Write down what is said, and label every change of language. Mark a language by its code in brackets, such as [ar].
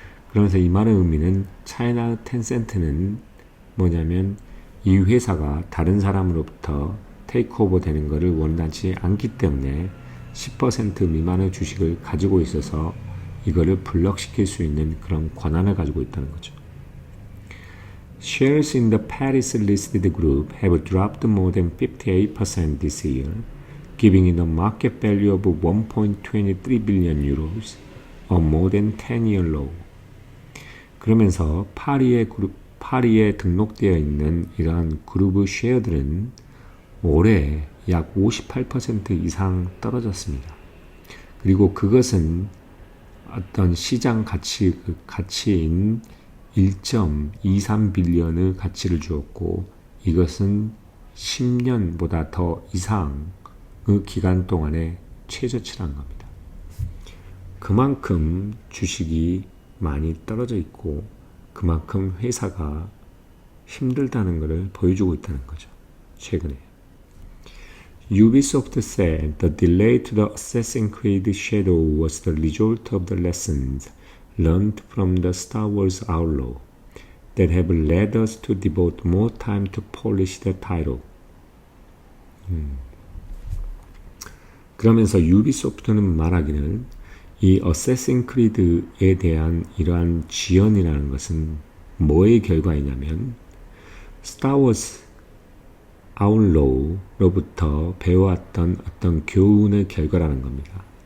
[ko] 그러면서 이 말의 의미는 차이나 텐센트는 뭐냐면 이 회사가 다른 사람으로부터 테이크오버 되는 것을 원하지 않기 때문에 10% 미만의 주식을 가지고 있어서 이거를 블럭시킬 수 있는 그런 권한을 가지고 있다는 거죠. [en] Shares in the Paris listed group have dropped more than 58% this year, giving it a market value of 1.23 billion euros, or more than 10-year low. [ko] 그러면서 파리에 등록되어 있는 이러한 그룹의 쉐어들은 올해 약 58% 이상 떨어졌습니다. 그리고 그것은 어떤 시장 가치인 1.23 빌리언의 가치를 주었고, 이것은 10년보다 더 이상의 기간 동안에 최저치란 겁니다. 그만큼 주식이 많이 떨어져 있고 그만큼 회사가 힘들다는 것을 보여주고 있다는 거죠. 최근에. [en] Ubisoft said the delay to the Assassin's Creed Shadow was the result of the lessons learned from the Star Wars Outlaw that have led us to devote more time to polish the title. [ko] 그러면서 유비소프트는 말하기를 이 어세신 크리드에 대한 이러한 지연이라는 것은 뭐의 결과이냐면 스타워즈 아울로우로부터 배워왔던 어떤 교훈의 결과라는 겁니다.